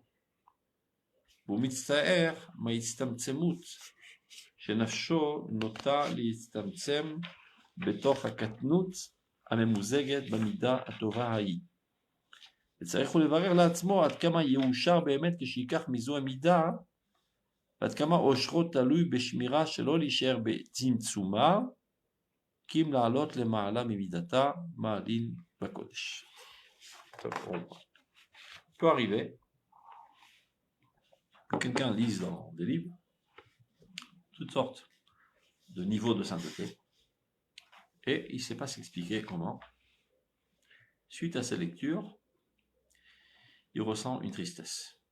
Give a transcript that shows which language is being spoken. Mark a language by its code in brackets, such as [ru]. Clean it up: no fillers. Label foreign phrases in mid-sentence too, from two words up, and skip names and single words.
[he] והוא מצטער מההצטמצמות שנפשו נוטה להצטמצם בתוך הקטנות הממוזגת במידה הטובה ההיא. וצריך הוא לברר לעצמו עד כמה יאושר באמת כשיקח מזו המידה, ועד כמה אושרו תלוי בשמירה שלא להישאר בצמצומה, כי אם לעלות למעלה ממידתה מעלין בקודש. [fr] On peut arriver que quelqu'un lise dans des livres toutes sortes de niveaux de sainteté et il ne sait pas s'expliquer comment. Suite à ces lectures, il ressent une tristesse.